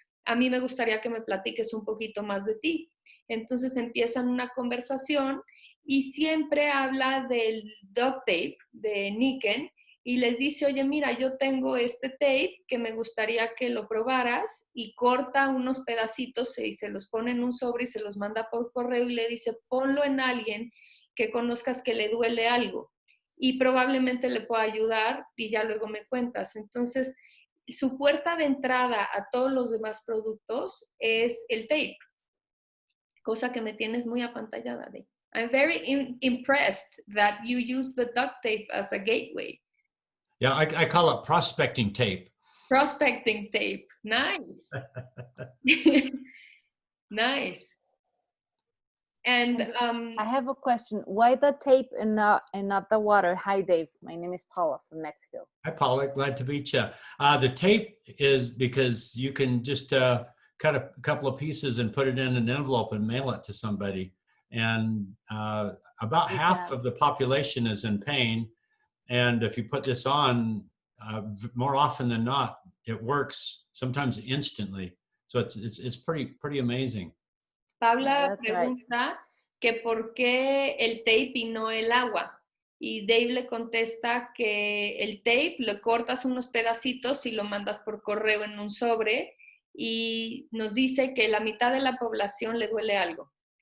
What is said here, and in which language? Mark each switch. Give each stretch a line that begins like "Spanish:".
Spanish: A mí me gustaría que me platiques un poquito más de ti. Entonces empiezan una conversación y siempre habla del duct tape de Nikken y les dice, oye, mira, yo tengo este tape que me gustaría que lo probaras, y corta unos pedacitos y se los pone en un sobre y se los manda por correo y le dice, ponlo en alguien que conozcas que le duele algo y probablemente le pueda ayudar y ya luego me cuentas. Entonces, su puerta de entrada a todos los demás productos es el tape, cosa que me tienes muy apantallada de.
English: I'm very impressed that you use the duct tape as a gateway. Yeah, I call it prospecting tape. Prospecting tape, nice. Nice. And I have a question. Why the tape and not the water? Hi, Dave. My name is Paula from Mexico. Hi, Paula. Glad to meet you. The tape is because you can just cut a couple of pieces and put it in an envelope and mail it to somebody. And about half of the population is in pain. And if you put this on, more often than not, it works, sometimes instantly. So it's pretty amazing.
Spanish: Paula pregunta que por qué el tape y no el agua. Y Dave le contesta que el tape le cortas unos pedacitos y lo mandas por correo en un sobre, y nos dice que la mitad de la población le duele algo.